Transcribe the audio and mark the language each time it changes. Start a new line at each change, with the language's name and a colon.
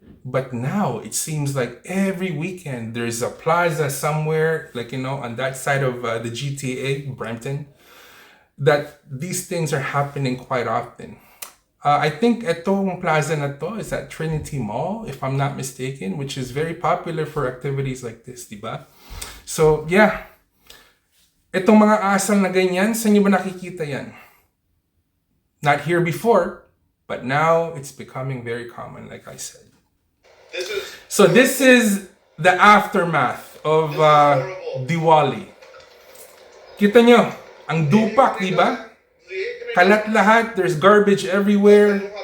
English: But now, it seems like every weekend, there's a plaza somewhere, like, you know, on that side of the GTA, Brampton, that these things are happening quite often. I think
Filipino: itong plaza na to
English: is at Trinity Mall, if I'm not mistaken, which is very popular for activities like this,
Filipino: diba?
English: So, yeah.
Filipino: Itong mga asal na ganyan, saan nyo ba nakikita yan?
English: Not here before, but now it's becoming very common, like I said. So this is the aftermath of Diwali.
Filipino: Kita nyo, ang dupak, di ba? Kalat lahat,
English: there's garbage everywhere.